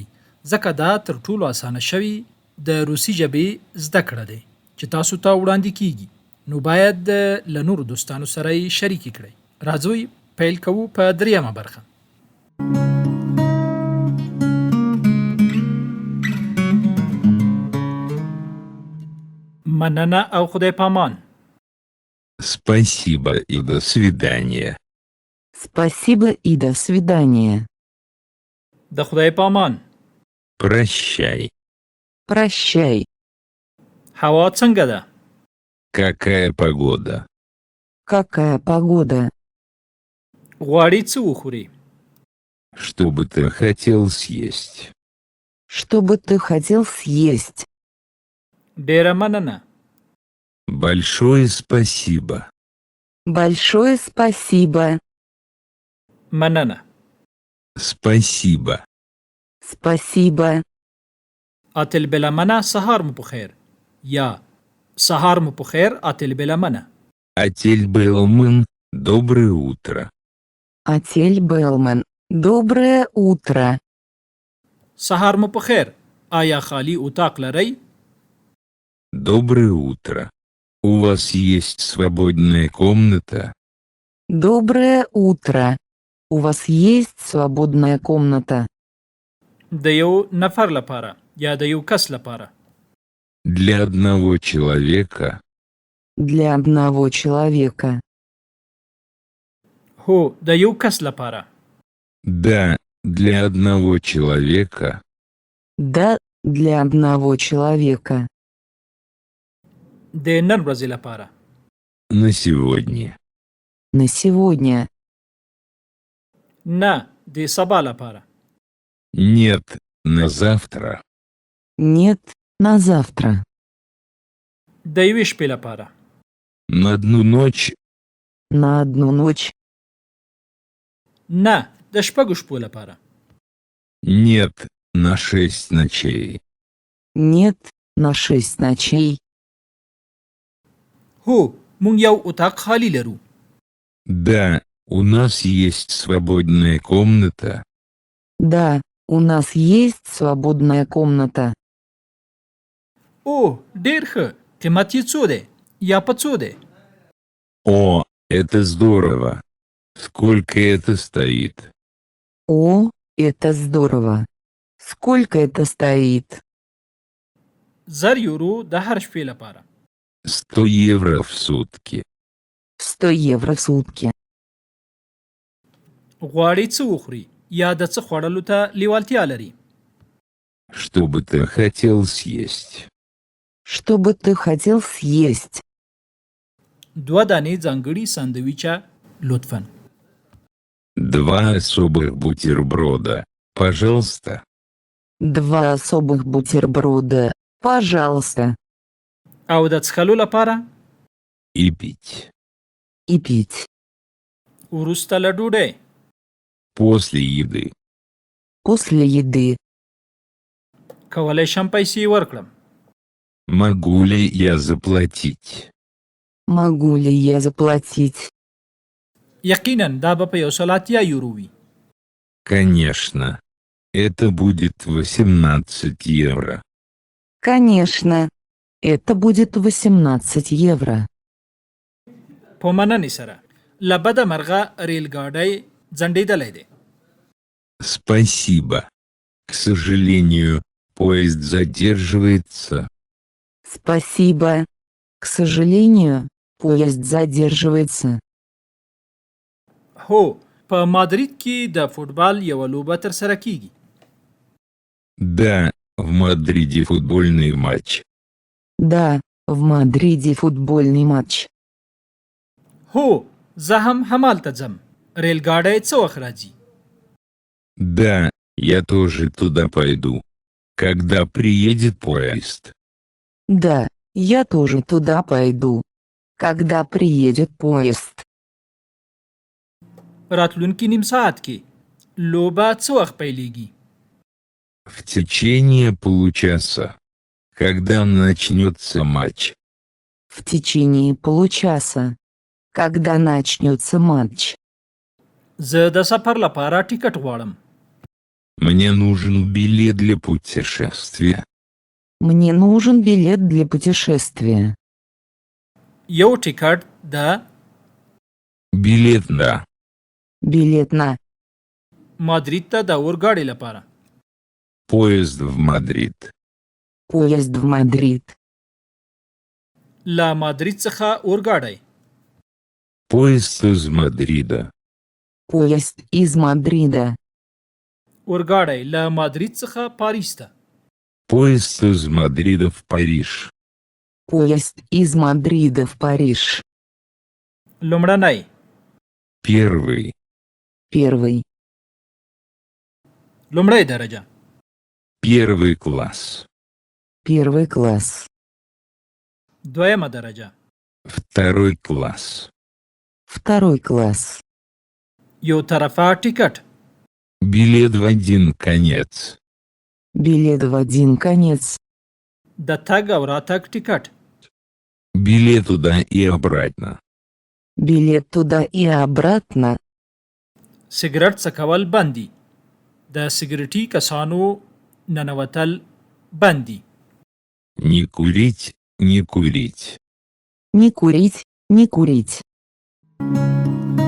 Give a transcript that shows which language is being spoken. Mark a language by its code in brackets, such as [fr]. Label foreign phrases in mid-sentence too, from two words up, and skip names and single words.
[ps] ځکه دا تر ټولو اسانه شوي د روسي ژبې زده کړه دی چې تاسو ته وړاندې کیږي، نو باید له نورو دوستانو سره یې شریکې کړئ. راځئ پیل کوو په دریمه برخه. مننه او خدای پامان. [ru] Спасибо и до свидания. Спасибо и до свидания. [ps] د خدای پامان. [ru] Прощай. Прощай. [ps] هوا څنګه ده؟ [ru] Какая погода? Какая погода? [ps] غواړئ څه وخورئ؟ [ru] Что бы ты хотел съесть? Что бы ты хотел съесть? [ps] ډیره مننه. [ru] Большое спасибо. Большое спасибо. [ps] مننه. [ru] Спасибо. Спасибо. [ps] اتل بلمنه سهار مو پخیر، یا سهار مو پخیر اتل بلمنه. [ru] Отель Белман, доброе утро. Отель Белман. Доброе утро. [ps] سهار مو پخیر. آیا خالی اتاق لرئ؟ [ru] Доброе утро. У вас есть свободная комната? Доброе утро. У вас есть свободная комната? [ps] د یو نفر لپاره یا د یو کس لپاره. [ru] Для одного человека? Для одного человека. [ps] هو د یو کس لپاره. [ru] Да, для одного человека. Да, для одного человека. [ps] د نن ورځې لپاره. [ru] На сегодня. На сегодня. [ps] نه د سبا لپاره. [ru] Нет, на завтра. Нет, на завтра. [ps] د یوې شپې لپاره. [ru] На одну ночь. На одну ночь. [ps] نه د شپږو شپو لپاره. [ru] Нет, на 6 ночей. Нет, на 6 ночей. [ps] هو مونږ یو اتاق خالی لرو. [ru] Да, у нас есть свободная комната. Да, у нас есть свободная комната. [ps] او ډیر ښه. قیمت یې څو دی یا په څو دی؟ [ru] О, это здорово. Сколько это стоит? О, это здорово. Сколько это стоит? [ps] 1000 یورو د هر شپې لپاره. [ru] 100 евро в сутки. 100 евро в сутки. [ps] غواړئ څه وخورئ یا د څه خوړلو ته لیوالتیا لري؟ [ru] Что бы ты хотел съесть? Что бы ты хотел съесть? [ps] 2 دانې ځانګړي ساندویچه لطفاً. [ru] 2 особых бутерброда, пожалуйста. 2 особых бутерброда, пожалуйста. [ps] او د څښلو لپاره؟ [ru] И пить. И пить. [ps] وروسته له ډوډۍ. [ru] После еды. После еды. [ps] کولی شم پیسې ورکړم؟ [ru] Могу ли я заплатить? Могу ли я заплатить? [ps] یقینا دا به په 100 یورو وي. [ru] Конечно. Это будет 18 евро. Конечно. Это будет 18 евро. [ps] په مننې سره. له بده مرغه ریل ګاډی ځنډېدلی دی. [ru] Спасибо. К сожалению, поезд задерживается. Спасибо. К сожалению, поезд задерживается. [ps] هو په مادرید کې د فوټبال یوه لوبه ترسره کیږي. [ru] Да, в Мадриде футбольный матч. Да, в Мадриде футбольный матч. [ps] هو زه هم همالته ځم. ریل ګاډی څه وخت راځي؟ [ru] Да, я тоже туда пойду. Когда приедет поезд? Да, я тоже туда пойду. Когда приедет поезд? [ps] راتلونکي نیم ساعت کې لوبه څه وخت پیلیږي؟ [ru] В течение получаса. Когда начнется матч? В течение получаса. Когда начнется матч? [ps] زه د سفر لپاره ټیکټ غواړم. [ru] Мне нужен билет для путешествия. Мне нужен билет для путешествия. [ps] یو ټیکټ د [ru] Билет на. Билет на [ps] مادرید ته د اورګاډي لپاره. [ru] Поезд в Мадрид. поезд в Мадрид. [ps] له مادرید څخه اورګاډي. [ru] Поезд из Мадрида. Поезд из Мадрида. [ps] اورګاډي له مادرید څخه پاریس ته. [ru] Поезд из Мадрида в Париж. Поезд из Мадрида в Париж. [ps] لومړنی [ru] Первый. Первый. [ps] لومړی درجه. [ru] Первый класс. Первый класс. [ps] دویمه درجه. [ru] Второй класс. Второй класс. [ps] یو طرفه ټیکټ. [ru] Билет в один конец. Билет в один конец. [ps] د تګ او راتګ ټیکټ. [ru] Билет туда и обратно. Билет туда и обратно. [ps] سګرټ څکول بندي. د سګرټي کسانو ننوتل بندي. [ru] Не курить, не курить. Не курить, не курить.